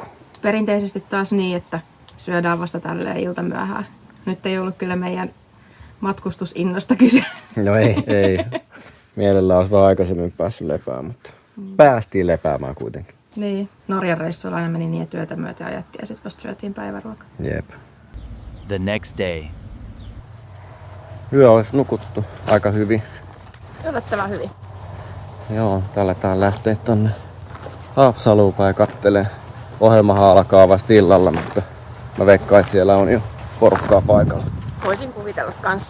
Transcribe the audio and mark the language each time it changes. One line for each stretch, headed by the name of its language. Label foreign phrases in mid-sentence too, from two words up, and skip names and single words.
Finnish: Perinteisesti taas niin, että syödään vasta tälleen iltamyöhään. Nyt ei ollut kyllä meidän matkustusinnosta kyse. No ei. Mielellään olisi vaan aikaisemmin päässyt lepäämään, mutta päästiin lepäämään kuitenkin. Niin, Norjan reissuilla aina meni niin, että työtä myöten ajettiin ja sitten vasta syötiin päiväruoka. Jep.
English: The next day.
Finnish: Yö olisi nukuttu aika hyvin. Yllättävän hyvin. Joo, aletaan lähteä tonne Haapsaluun päin kattelee. Ohjelmahan alkaa vasta illalla, mutta mä veikkaan, että siellä on jo porukkaa paikalla. Voisin kuvitella kanssa.